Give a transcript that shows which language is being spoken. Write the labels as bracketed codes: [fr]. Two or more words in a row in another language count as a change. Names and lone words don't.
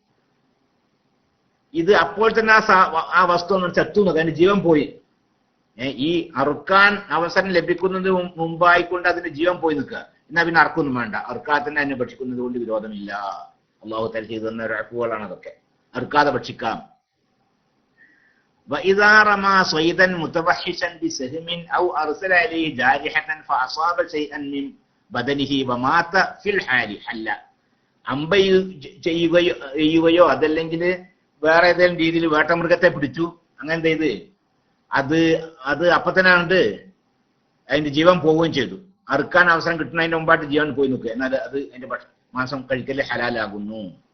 [ml] ഇത് അപ്പോൾ തന്നെ ആ വസ്തു ചത്തുന്നത്, അതിന്റെ ജീവൻ പോയി. ഈ അറുക്കാൻ അവസരം ലഭിക്കുന്നതിന് മുമ്പായിക്കൊണ്ട് അതിന്റെ ജീവൻ പോയി നിൽക്കുക, എന്നാ പിന്നെ അറക്കൊന്നും വേണ്ട. അറുക്കാതെ തന്നെ അതിനെ ഭക്ഷിക്കുന്നത് കൊണ്ട് വിരോധമില്ല. [ar] الله تعالى [ml] ചെയ്തു തന്ന ഒരു അഫ്വാണ് അതൊക്കെ. അറുക്കാതെ ഭക്ഷിക്കാം. [ar] وإذا رمى صيدا متوحشا بسهم أو أرسل عليه جارحة فأصاب شيئا من بدنه ومات في الحال حل. [ml] അമ്പ ചെയ്യുകയോ അതല്ലെങ്കിൽ വേറെ ഏതെങ്കിലും രീതിയിൽ വേട്ടമൃഗത്തെ പിടിച്ചു, അങ്ങനെ ചെയ്ത് അത് അപ്പൊ തന്നെ അതിന്റെ ജീവൻ പോവുകയും ചെയ്തു. അറുക്കാൻ അവസരം കിട്ടുന്നതിന് മുമ്പായിട്ട് ജീവൻ പോയി നിൽക്കുക, എന്നാൽ അത് അതിന്റെ മാംസം കഴിക്കല് ഹലാലാകുന്നു.